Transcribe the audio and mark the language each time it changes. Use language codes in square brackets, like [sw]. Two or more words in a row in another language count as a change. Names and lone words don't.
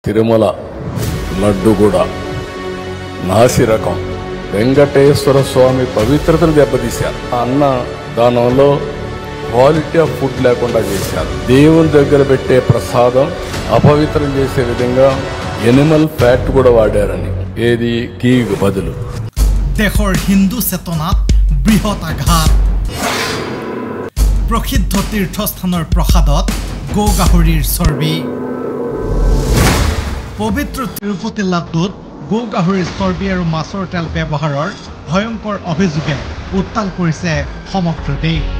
[te] తిరుమల లడ్డు కూడా నాసిరకం వెంకటేశ్వర స్వామి పవిత్రతను దెబ్బతీశారు. అన్న దానంలో [en] quality of food [te] లేకుండా చేశారు. దేవుని దగ్గర పెట్టే ప్రసాదం అపవిత్రం చేసే విధంగా [en] animal fat [te] కూడా వాడారని, ఏది గీకు బదులు. [as] দেশৰ হিন্দু চেতনাত বৃহৎ আঘাত। প্ৰসিদ্ধ তীৰ্থস্থানৰ প্ৰসাদত গো গাহৰিৰ চৰ্বি। পবিত্ৰ তিৰুপতি লাড্ডুত গো গাহৰিৰ চৰ্বি আৰু মাছৰ তেল ব্যৱহাৰৰ ভয়ংকৰ অভিযোগে উত্তাল কৰিছে সমগ্ৰ দেশ।